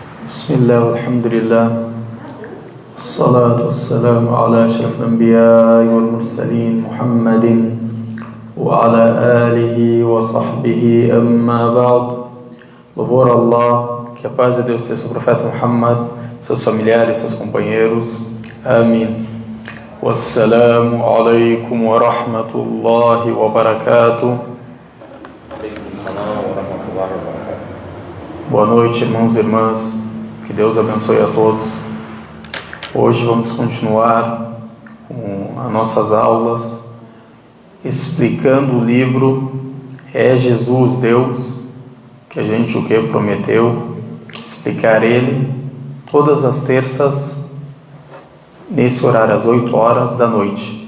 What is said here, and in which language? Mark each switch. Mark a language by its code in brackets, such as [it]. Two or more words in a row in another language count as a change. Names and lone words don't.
[ar] بسم الله والحمد لله الصلاة والسلام على أشرف الأنبياء والمرسلين محمد وعلى آله وصحبه أما بعد. [pt] Louvor a Allah, que a paz de Deus seja sobre o profeta Muhammad, seus familiares, seus companheiros. Amém. [ar] والسلام عليكم ورحمة الله وبركاته. [pt] Boa noite, irmãos e irmãs. Que Deus abençoe a todos. Hoje vamos continuar com as nossas aulas explicando o livro É Jesus Deus, que a gente prometeu explicar ele todas as terças nesse horário, às 8 horas da noite.